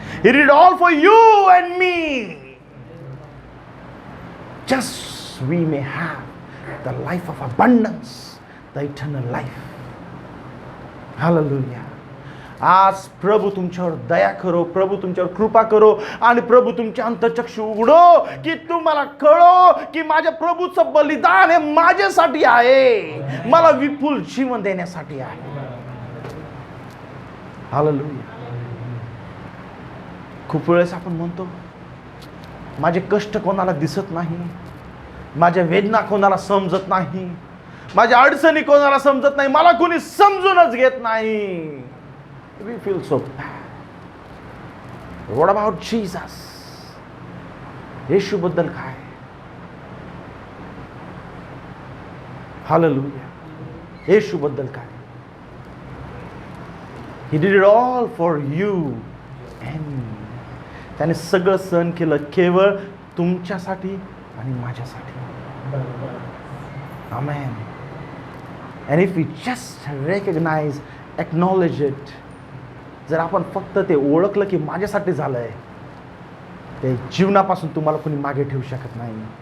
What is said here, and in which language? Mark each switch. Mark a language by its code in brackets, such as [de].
[en] He did all for you and me, just we may have the life of abundance, the eternal life. Hallelujah. [mr] आज प्रभू तुमच्यावर दया करो, प्रभू तुमच्यावर कृपा करो आणि प्रभू तुमचे अंतःचक्षु उघडो की तुम्हाला कळो की माझ्या प्रभूचं बलिदान हे माझ्यासाठी आहे, मला विपुल जीवन देण्यासाठी आहे. हालेलुया. खूप वेळेस आपण म्हणतो माझे कष्ट कोणाला दिसत नाही, माझ्या वेदना कोणाला समजत नाही, माझ्या अडचणी कोणाला समजत नाही, मला कोणी समजूनच घेत नाही. [en] We feel so bad. What about Jesus? [mr] येशू बद्दल काय? Hallelujah. येशू बद्दल काय? [en] He did it all for you and me. [mr] त्याने सगळं सहन केलं केवळ तुमच्यासाठी आणि माझ्यासाठी. [en] Amen. And if we just recognize, acknowledge it, [mr] जर आपण फक्त ते ओळखलं की माझ्यासाठी झालंय, ते जीवनापासून तुम्हाला कोणी मागे ठेवू शकत नाही.